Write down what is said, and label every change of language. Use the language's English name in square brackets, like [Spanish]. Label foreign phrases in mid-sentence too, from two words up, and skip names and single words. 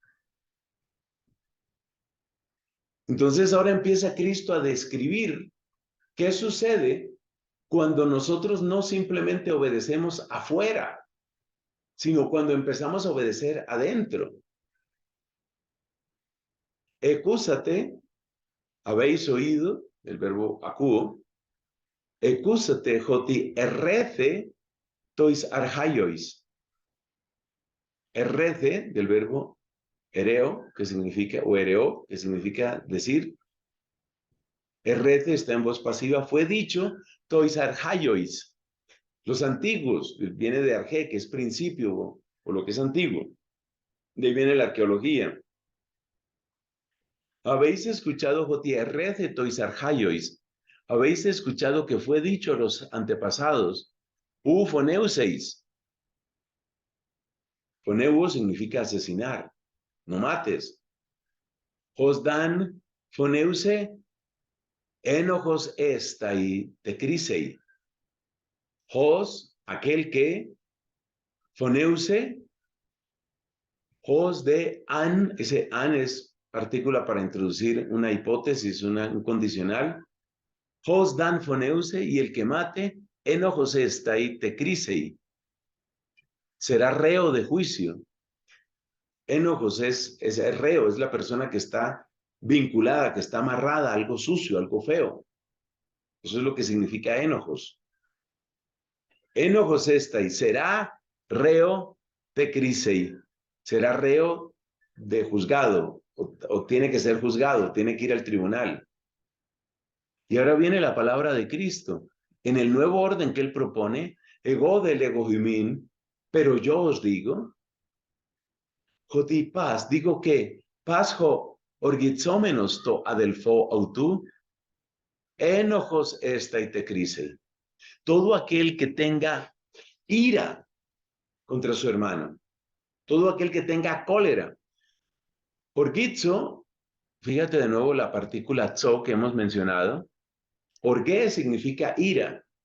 [Spanish] Entonces ahora empieza Cristo a describir qué sucede cuando nosotros no simplemente obedecemos afuera, sino cuando empezamos a obedecer adentro. [Greek] Ἠκούσατε, [Spanish] habéis oído, el verbo [Greek] ἀκούω, ἠκούσατε ὅτι ἐρρέθη τοῖς ἀρχαίοις. [Spanish] Errece, del verbo ereo, que significa, o ereo, que significa decir. Errece está en voz pasiva, fue dicho [Greek] τοῖς ἀρχαίοις. [Spanish] Los antiguos, viene de arge, que es principio, o lo que es antiguo. De ahí viene la arqueología. Habéis escuchado [Greek] ὅτι ἐρρέθη τοῖς ἀρχαίοις. [Spanish] Habéis escuchado que fue dicho a los antepasados. Foneuseis. Foneuo significa asesinar. No mates. [Greek] Ὃς δ᾽ ἂν φονεύσῃ ἔνοχος ἔσται τῇ κρίσει. Ὃς, [Spanish] aquel que, [Greek] φονεύσῃ, ὃς δ᾽ ἂν, [Spanish] ese an es partícula para introducir una hipótesis, un condicional. [Greek] Ὃς δ᾽ ἂν φονεύσῃ, [Spanish] y el que mate, [Greek] ἔνοχος ἔσται τῇ κρίσει, [Spanish] será reo de juicio. Enojos es el reo, es la persona que está vinculada, que está amarrada a algo sucio, algo feo. Eso es lo que significa enojos. [Greek] Ἔνοχος ἔσται, [Spanish] será reo de crisei, será reo de juzgado, o tiene que ser juzgado, tiene que ir al tribunal. Y ahora viene la palabra de Cristo. En el nuevo orden que él propone, [Greek] ἐγὼ δὲ λέγω ὑμῖν, [Spanish] pero yo os digo, [Greek] ὅτι πᾶς, [Spanish] digo que, [Greek] πᾶς ὁ ὀργιζόμενος τῷ ἀδελφῷ αὐτοῦ, ἔνοχος ἔσται τῇ κρίσει. [Spanish] Todo aquel que tenga ira contra su hermano, todo aquel que tenga cólera. Orgizo, fíjate de nuevo la partícula tzo que hemos mencionado. Orgue significa ira.